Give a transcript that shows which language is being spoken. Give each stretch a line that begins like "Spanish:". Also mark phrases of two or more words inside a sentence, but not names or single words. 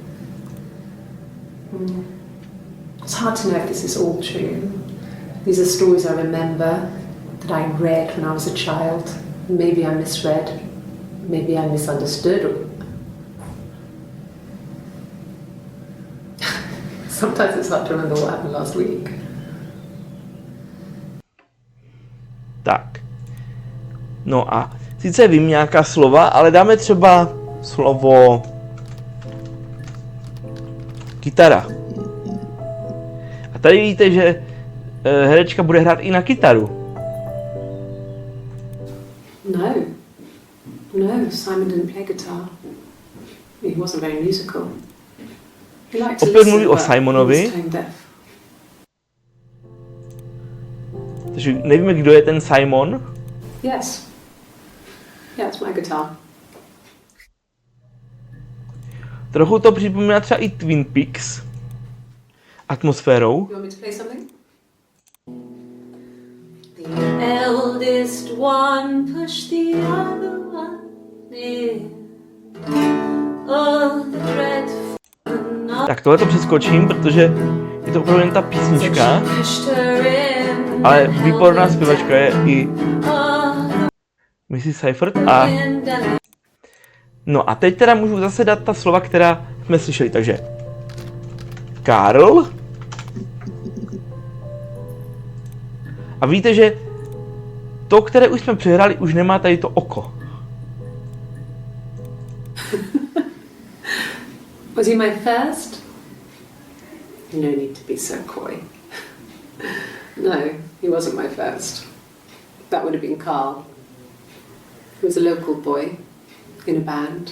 English: It's hard to know if this is all true. These are stories I remember that I read when I was a child. Maybe I misread, maybe I misunderstood. Sometimes it's hard to remember what happened last week.
Czech: Tak. No a sice vím nějaká slova, ale dáme třeba slovo kytara. A tady víte, že herečka bude hrát i na kytaru. No. No,
English: Simon didn't play guitar. He wasn't very musical. He liked to
Czech: Opět
English: listen,
Czech: mluví o
English: but
Czech: Simonovi.
English: he was tone deaf.
Czech: Takže nevíme, kdo je ten Simon.
English: Yes. Yeah, it's my guitar.
Czech: Trochu to připomíná třeba i Twin Peaks atmosférou.
English: You want me to play something? The eldest one pushed the other one in. Oh, the dreadful night.
Czech: Tak tohle to přeskočím, protože je to opravdu jen ta písnička, ale výborná zpěvačka je i Mrs. Seifert a no a teď teda můžu zase dát ta slova, která jsme slyšeli, takže Karl a víte, že to, které už jsme přehráli, už nemá tady to oko.
English: Was he my first? No need to be so coy. No, he wasn't my first. that would have been Carl. He was a local boy in a band.